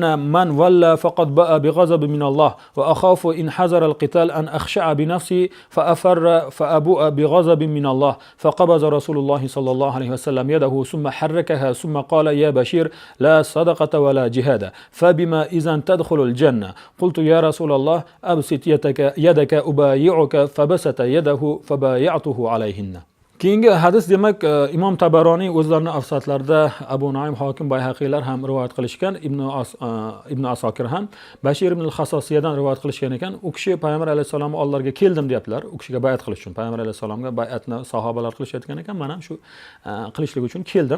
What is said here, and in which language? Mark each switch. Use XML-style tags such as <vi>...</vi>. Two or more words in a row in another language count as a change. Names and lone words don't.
<ar>من ولى فقد باء بغضب من الله وأخاف إن حذر القتال أن أخشع بنفسي فأفر فأبوء بغضب من الله فقبض رسول الله صلى الله عليه وسلم يده ثم حركها ثم قال يا بشير لا صدقة ولا جهاد فبما إذا تدخل الجنة قلت يا رسول الله أبسط يدك أبايعك فبسط يده فبايعته عليهن.</ar> <uz>Keyingi hadis demak Imom Tabaroniy o'zlarining afsatlarida Abu Nuaym Hokim Bayhaqiylar ham rivoyat qilishgan, Ibn Asokir ham Bashir ibn al-Xasosiyadan rivoyat qilishgan ekan. U kishi Payg'ambar alayhisalom oldilariga keldim deyaptilar. U kishiga bay'at qilish uchun. Payg'ambar alayhisalomga bay'atni sahobalar qilishayotgan ekan. Men ham shu qilishlik uchun keldim.</uz>